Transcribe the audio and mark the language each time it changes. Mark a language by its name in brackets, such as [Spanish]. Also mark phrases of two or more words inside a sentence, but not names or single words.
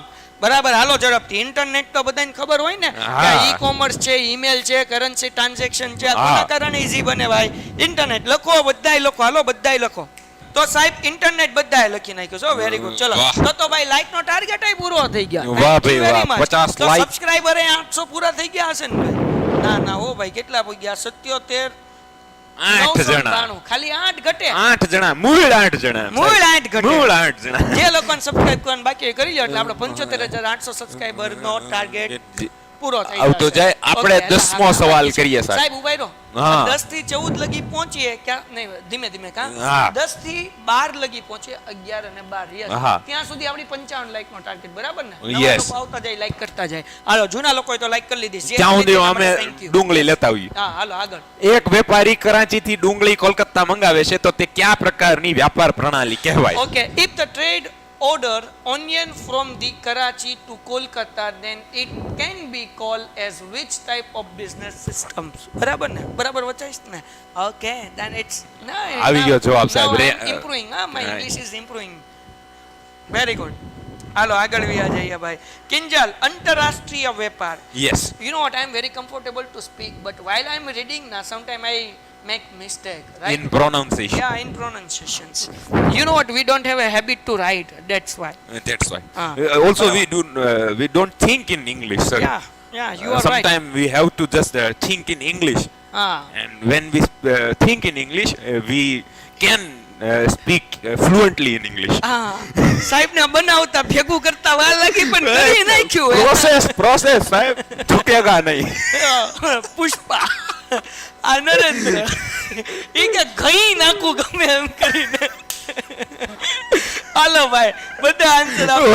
[Gujarati] બરાબર, હાલો ઝડપથી. ઇન્ટરનેટ તો બધાને ખબર હોય ને, હા. ઈ કોમર્સ છે, ઈમેલ છે, કરન્સી ટ્રાન્ઝેક્શન છે, હા. કોના કારણે ઈઝી બને ભાઈ? ઇન્ટરનેટ. લખો, બધાય લખો, હાલો બધાય લખો. તો સાહેબ ઇન્ટરનેટ બધાય લખી નાખ્યું. [English] so very good. [Gujarati] ચલો, વાહ. તો ભાઈ લાઈક નો ટાર્ગેટ પૂરો થઈ ગયા. વાહ [English] Thank you [Gujarati] ભાઈ, [English] very [Gujarati] વાહ. [English] much. [Gujarati] 50 તો [English] like. [Gujarati] સબસ્ક્રાઇબર 800 પૂરા થઈ ગયા હશે ને ભાઈ? ના હો ભાઈ, કેટલા થઈ ગયા? 77, 8 જણા. 992. ખાલી 8 ઘટે. 8 જણા, મૂળ 8 જણા. મૂળ 8 ઘટે. મૂળ 8 જણા. જે લોકોને સબસ્ક્રાઇબ કરવાનું બાકી હોય કરી લો, એટલે આપણે 75800 સબસ્ક્રાઇબર નો ટાર્ગેટ પૂરો થઈ આવતો જશે. જાય. આપણે [English] Okay, [Gujarati] 10મો હા, સવાલ બાકી છે. કરીએ સાહેબ. સાહેબ ઉભા રહો. હા. 10 થી 14 લગી પહોંચીએ ક્યાં? નહીં, ધીમે ધીમે કાં? હા. 10 થી 12 લગી પહોંચીએ, 11 અને 12. yes. હા. ત્યાં સુધી આપણી 55 લાઈક નો ટાર્ગેટ, બરાબર ને? [English] Yes. [Gujarati] નવા લોકો આવતા જાય, લાઈક કરતા જાય. હાલો, જૂના લોકોએ તો લાઈક કરી લીધી. જે ત્યાં સુધી કરી અમે દીધી, [English] thank you. [Gujarati] ડુંગળી લેતા આવીએ. હા, હાલો આગળ. એક વેપારી કરાચીથી ડુંગળી કોલકાતા મંગાવે છે તો તે કયા પ્રકારની વ્યાપાર પ્રણાલી કહેવાય? [English] Okay, if the trade order onion from the Karachi to Kolkata, then it can be called as which type of business systems? [Gujarati] બરાબર ને? બરાબર વચાઈશ ને? [English] Okay, then it's no. [Gujarati] આવી ગયો જવાબ સાહેબ. [English] Improving. My English is improving. Very good. [Gujarati] હાલો આગળ વ્યા જઈએ ભાઈ. કિંજલ, આંતરરાષ્ટ્રીય વેપાર. [English] યસ. You know what? I am very comfortable to speak, but while I am reading now, sometimes I make mistake, right? in pronunciation. Yeah, in pronunciations. You know what? We don't have a habit to write. That's why. That's why. Ah. Also we don't think in English, sir. Yeah, you are right. Sometimes we have to just think in English, Ah, and when we think in English, we can speak fluently in English. [Gujarati] સાહેબ ને બનાવતા ભેગું કરતા વાર લાગી પણ કરી નાખ્યું. Process સાહેબ, [Hindi] झुकेगा नहीं. [Gujarati] પુષ્પા આ નરેન્દ્ર ઈ કે ઘઈ નાખું ગમે એમ કરીને. હાલો ભાઈ, બધા આન્સર આપો.